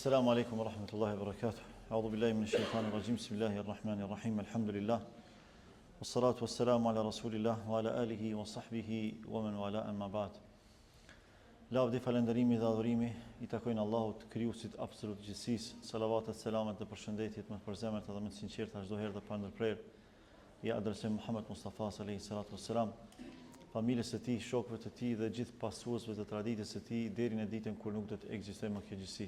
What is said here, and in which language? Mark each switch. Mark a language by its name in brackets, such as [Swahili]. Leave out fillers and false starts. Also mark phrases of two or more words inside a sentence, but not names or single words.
[Arabic] السلام عليكم ورحمة الله وبركاته أعوذ بالله من الشيطان الرجيم. بسم الله الرحمن الرحيم. الحمد لله والصلاة والسلام على رسول الله وعلى آله وصحبه ومن والاه أما بعد. [Albanian] Lavdi, falënderimi dhe adhurimi i takojnë Allahut, krijuesit absolut gjithësisë. Salavatet, selamet dhe përshëndetjet më të përzemërt dhe më të sinqerta çdo herë dhe pa ndërprerje. Ja adresojmë Muhammed Mustafa [Arabic] عليه الصلاة والسلام, [Albanian] familjes së tij, shokëve të tij dhe gjithë pasuesve të traditës së tij deri në ditën kur nuk do të ekzistojë më kjo gjësi.